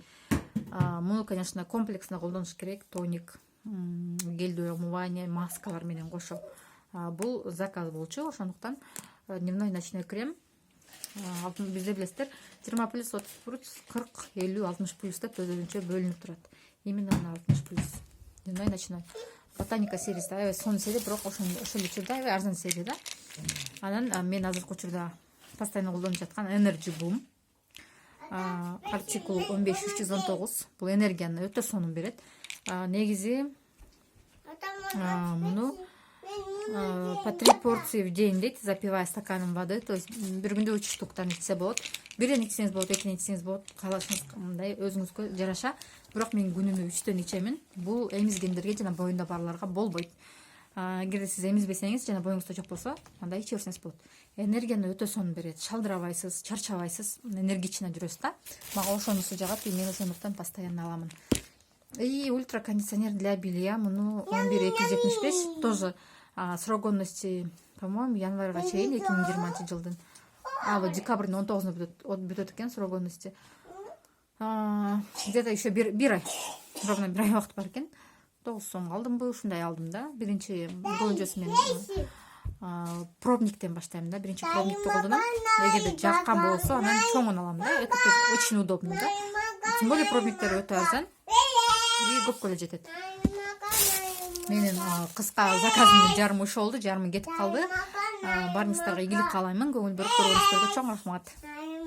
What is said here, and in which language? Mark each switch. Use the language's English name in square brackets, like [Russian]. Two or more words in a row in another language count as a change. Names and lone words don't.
[Kyrgyz] Муну, конечно, комплексно колдонуш керек. Тоник, гелдүү омывание, маскалар менен кошо. Бул заказ болчу, ошондуктан [Russian] дневной, ночной крем. [Kyrgyz] Бизде билесиздер, 20+, 30+, 40, 50, 60+ деп өзүнчө бөлүнүп турат. [Russian] Именно на 60+. Дневной, ночной. [Kyrgyz] Ботаника сериясы, аябай сонун серия, бирок ошол учурда аябай арзан серия да. Анан мен азыркы учурда постоянно колдонуп жаткан Energy Boom. Артикул 15-319. Бул энергияны өтө сонун берет. Негизи муну [Russian] по 3 порции в день дейт, запивая стаканом воды. То есть [Kyrgyz] бир күндө 3 штуктан ичсе болот. Бирден ичсеңиз болот, экиден ичсеңиз болот. Каалашыңыз мындай өзүңүзгө жараша. Бирок мен күнүнө 3төн ичемин. Бул эмизгендерге жана боюнда барларга болбойт. Эгерде сиз эмизбесеңиз жана боюңузда жок болсо, анда иче берсеңиз болот. Энергияны өтө сонун берет. Шалдырабайсыз, чарчабайсыз, энергично жүрөсүз да. Мага ошонусу жагат, и мен ошондуктан постоянно аламын. [Russian] И ультракондиционер для белья, муну 11275, тоже срок годности, по-моему, [Kyrgyz] январга чейин 2020 жылдын. Вот декабрдын 19-уна бүтөт экен [Russian] срок годности. Где-то еще [Kyrgyz] бир ай, ровно бир ай убакыт бар экен. 9 сом алдымбы, ушундай алдым да. Биринчи болжосу мен пробниктен баштайм да. Биринчи пробникти колдоном. Эгерде жаккан болсо, анан чоңун алам да. [Russian] Это очень удобно [Kyrgyz] да. [Russian] Тем более [Kyrgyz] пробниктер өтө арзан и көпкө эле жетет. Менин кыска заказымдын жарымы ушул болду, жарымы кетип калды. Барыңыздарга ийгилик каалаймын. Көңүл берип көргөнүңүздөргө чоң рахмат.